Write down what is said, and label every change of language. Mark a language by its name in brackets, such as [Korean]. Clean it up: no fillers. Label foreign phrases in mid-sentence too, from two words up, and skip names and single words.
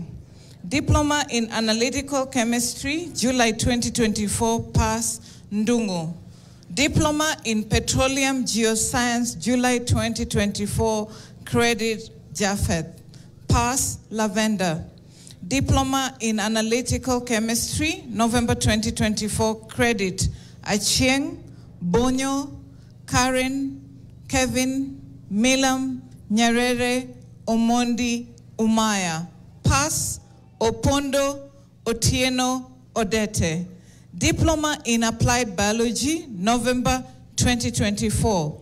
[English] Diploma in Analytical Chemistry, July 2024, pass Ndungu. Diploma in Petroleum Geoscience, July 2024, credit Japheth. Pass Lavender. Diploma in Analytical Chemistry, November 2024, credit Achieng, Bonyo, Karen, Kevin, Milam, Nyerere Omondi Umaya. Pass, Opondo Otieno Odete. Diploma in Applied Biology, November 2024.